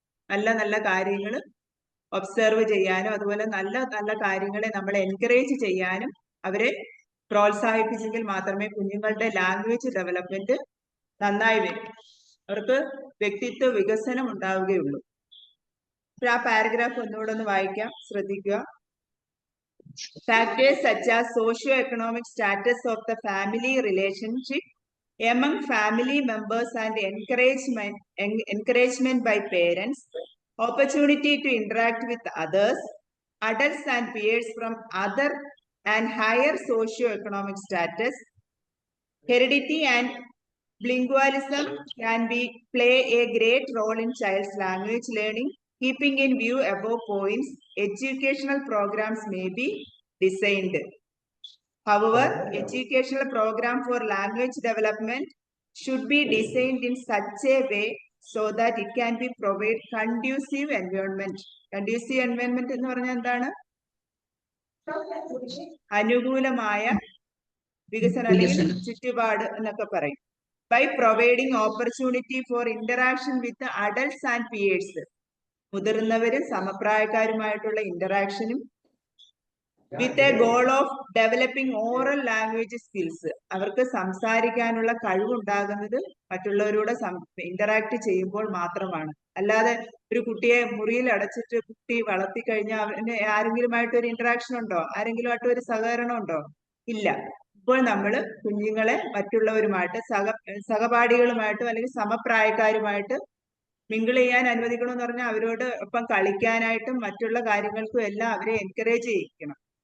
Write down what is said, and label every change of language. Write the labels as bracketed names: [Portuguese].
[Malayalam] നല്ല നല്ല കാര്യങ്ങൾ ഒബ്സർവ് ചെയ്യാനും അതുപോലെ നല്ല നല്ല കാര്യങ്ങളെ നമ്മൾ എൻകറേജ് ചെയ്യാനും അവരെ പ്രോത്സാഹിപ്പിച്ചെങ്കിൽ മാത്രമേ കുഞ്ഞുങ്ങളുടെ ലാംഗ്വേജ് ഡെവലപ്മെന്റ് നന്നായി വരും, അവർക്ക് വ്യക്തിത്വ വികസനം ഉണ്ടാവുകയുള്ളൂ. ആ പാരഗ്രാഫ് ഒന്നുകൂടെ ഒന്ന് വായിക്കാം, ശ്രദ്ധിക്കുക. [English] Factors such as socio-economic status of the family relationship, among family members and encouragement by parents, opportunity to interact with others, adults and peers from other and higher socio-economic status, heredity and bilingualism can play a great role in child's language learning. Keeping in view above points, educational programs may be designed. However, educational program for language development should be designed in such a way so that it can be provide conducive environment. [Malayalam] Conducive environment എന്ന് പറഞ്ഞാൽ എന്താണ്? അനുകൂലമായ വികസനം അല്ലെങ്കിൽ ചുറ്റുപാട് എന്നൊക്കെ പറയും. [English] By providing opportunity for interaction with adults and peers. [Malayalam] മുതിർന്നവരും സമപ്രായക്കാരുമായിട്ടുള്ള ഇന്ററാക്ഷനും [English] with a goal of developing oral language skills. [Malayalam] അവർക്ക് സംസാരിക്കാനുള്ള കഴിവുണ്ടാകുന്നത് മറ്റുള്ളവരോട് ഇന്ററാക്ട് ചെയ്യുമ്പോൾ മാത്രമാണ്. അല്ലാതെ ഒരു കുട്ടിയെ മുറിയിൽ അടച്ചിട്ട് കുട്ടി വളർത്തി കഴിഞ്ഞാൽ അവന് ആരെങ്കിലുമായിട്ട് ഒരു ഇന്ററാക്ഷൻ ഉണ്ടോ? ആരെങ്കിലുമായിട്ട് ഒരു സഹകരണം ഉണ്ടോ? ഇല്ല. ഇപ്പോൾ നമ്മൾ കുഞ്ഞുങ്ങളെ മറ്റുള്ളവരുമായിട്ട് സഹപാഠികളുമായിട്ടും അല്ലെങ്കിൽ സമപ്രായക്കാരുമായിട്ട് മിങ്കിൾ ചെയ്യാൻ അനുവദിക്കണമെന്ന് പറഞ്ഞാൽ അവരോട് ഒപ്പം കളിക്കാനായിട്ടും മറ്റുള്ള കാര്യങ്ങൾക്കും എല്ലാം അവരെ എൻകറേജ് ചെയ്യിക്കണം.